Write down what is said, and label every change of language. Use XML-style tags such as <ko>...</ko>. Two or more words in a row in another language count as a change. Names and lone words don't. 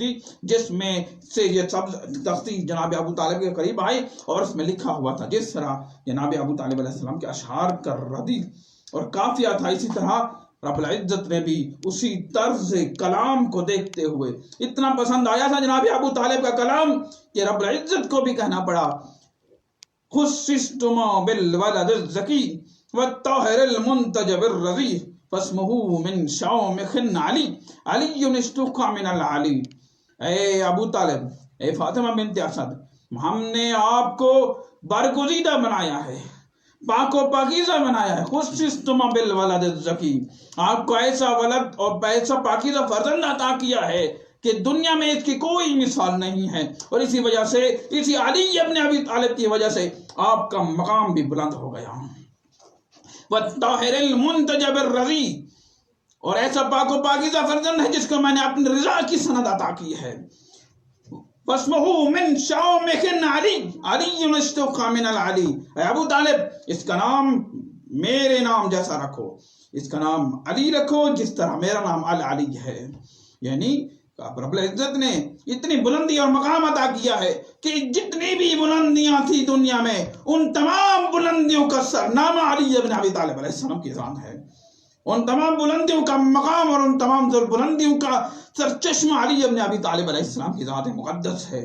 <ur>تھی، جس میں سے یہ سبز تختی جناب ابو طالب کے قریب آئی اور اس میں لکھا ہوا تھا جس طرح جناب ابو طالب علیہ السلام کے اشعار کا ردی اور قافیہ تھا، اسی طرح رب العزت نے بھی اسی طرز کلام کو دیکھتے ہوئے اتنا پسند آیا تھا جناب ابو طالب کا کلام کہ رب العزت کو بھی کہنا پڑا</ur> <ar>خصصتما بالولد الزکی والطاہر المنتجب الرضی فاسمہ من شومخ علی علی اشتق من العلی۔</ar> <ur>اے ابو طالب، اے فاطمہ بنت اسد، ہم نے آپ کو برگزیدہ بنایا ہے، پاک و پاکیزہ بنایا ہے،</ur> <ar>خصصتما بالولد الزکی،</ar> <ur>آپ کو ایسا ولد اور ایسا پاکیزہ فرزند عطا کیا ہے کہ دنیا میں اس کی کوئی مثال نہیں ہے، اور اسی وجہ سے اسی علی ابن ابی طالب کی وجہ سے آپ کا مقام بھی بلند ہو گیا۔</ur> <ar>وَالطَّاهِرِ الْمُنْتَجَبِ الرَّضِي،</ar> <ur>اور ایسا پاک و پاکیزہ فرزند ہے جس کو میں نے اپنی رضا کی سند عطا کی ہے۔</ur> <ar>فَاسْمُهُ مِنْ شَوْمِخٍ عَلِي عَلِيٌّ اشْتُقَّ مِنَ الْعَلِي۔</ar> <ur>اے ابو طالب، اس کا نام میرے نام جیسا رکھو، اس کا نام علی رکھو جس طرح میرا نام العلی ہے۔ یعنی رب العزت نے اتنی بلندی اور مقام عطا کیا ہے کہ جتنی بھی بلندیاں تھی دنیا میں ان تمام بلندیوں کا سرنامہ علی ابن ابی طالب علیہ السلام کی ذات ہے، ان تمام بلندیوں کا مقام اور ان تمام بلندیوں کا سرچشمہ علی ابن ابی طالب علیہ السلام کی ذات مقدس ہے۔</ur>